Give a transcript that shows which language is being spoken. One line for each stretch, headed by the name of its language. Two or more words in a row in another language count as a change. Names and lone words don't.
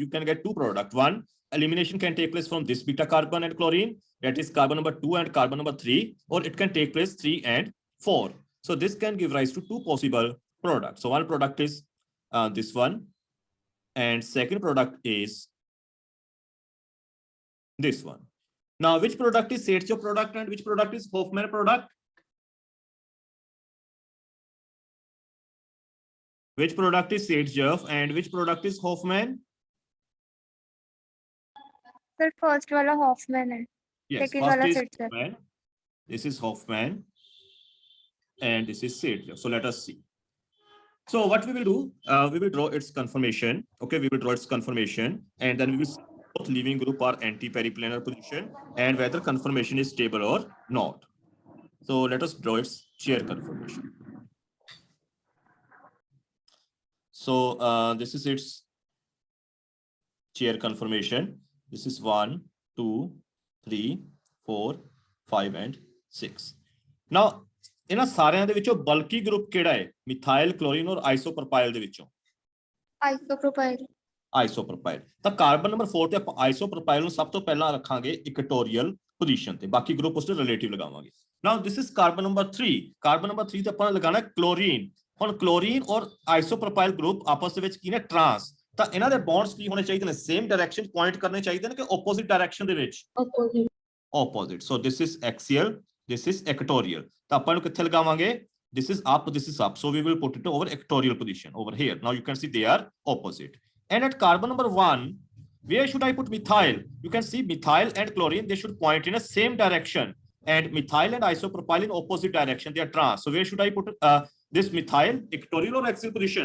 English: you can get two products one elimination can take place from this beta carbon and chlorine that is carbon number 2 and carbon number 3 or it can take place 3 and 4 so this can give rise to two possible products so one product is this one and second product is this one now which product is Sertjev product and which product is Hoffman product which product is Sertjev and which product is Hoffman
Hindi: Sir, first वाला Hoffman है.
English: yes Second first वाला is Sertjev. Hoffman this is Hoffman and this is Sertjev so let us see so what we will do we will draw its conformation okay we will draw its conformation and then we will see both leaving group are anti-periplanar position and whether conformation is stable or not so let us draw its chair conformation so this is its chair conformation this is 1 2 3 4 5 and 6 now
Punjabi: ਇਹਨਾਂ ਸਾਰਿਆਂ ਦੇ ਵਿੱਚੋਂ ਬਲਕੀ ਗਰੁੱਪ ਕਿਹੜਾ ਹੈ ਮਿਥਾਈਲ ਕਲੋਰੀਨ ਔਰ ਆਈਸੋਪ੍ਰੋਪਾਈਲ ਦੇ ਵਿੱਚੋਂ ਆਈਸੋਪ੍ਰੋਪਾਈਲ ਤਾਂ ਕਾਰਬਨ ਨੰਬਰ 4 ਤੇ ਆਪਾਂ ਆਈਸੋਪ੍ਰੋਪਾਈਲ ਨੂੰ ਸਭ ਤੋਂ ਪਹਿਲਾਂ ਰੱਖਾਂਗੇ
English: equatorial position
Punjabi: ਤੇ ਬਾਕੀ ਗਰੁੱਪ ਉਸ ਦੇ ਰਿਲੇਟਿਵ ਲਗਾਵਾਂਗੇ
English: now this is carbon number 3
Punjabi: ਕਾਰਬਨ ਨੰਬਰ 3 ਤੇ ਆਪਾਂ ਲਗਾਣਾ ਕਲੋਰੀਨ ਹੁਣ ਕਲੋਰੀਨ ਔਰ ਆਈਸੋਪ੍ਰੋਪਾਈਲ ਗਰੁੱਪ ਆਪਸ ਦੇ ਵਿੱਚ ਕੀ ਨੇ ਟਰਾਂਸ ਤਾਂ ਇਹਨਾਂ ਦੇ ਬੌਂਡਸ ਕੀ ਹੋਣੇ ਚਾਹੀਦੇ ਨੇ
English: same direction point
Punjabi: ਕਰਨੇ ਚਾਹੀਦੇ ਨੇ ਕਿ
English: opposite direction
Punjabi: ਦੇ ਵਿੱਚ
English: Opposite. opposite so this is axial this is equatorial
Punjabi: ਤਾਂ ਆਪਾਂ ਨੂੰ ਕਿੱਥੇ ਲਗਾਵਾਂਗੇ
English: This is up, this is up. So we will put it over equatorial position over here. Now you can see they are opposite. And at carbon number 1, where should I put methyl? You can see methyl and chlorine, they should point in a same direction. And methyl and isopropyl in opposite direction. They are trans. So where should I put this methyl? Equatorial or axial position?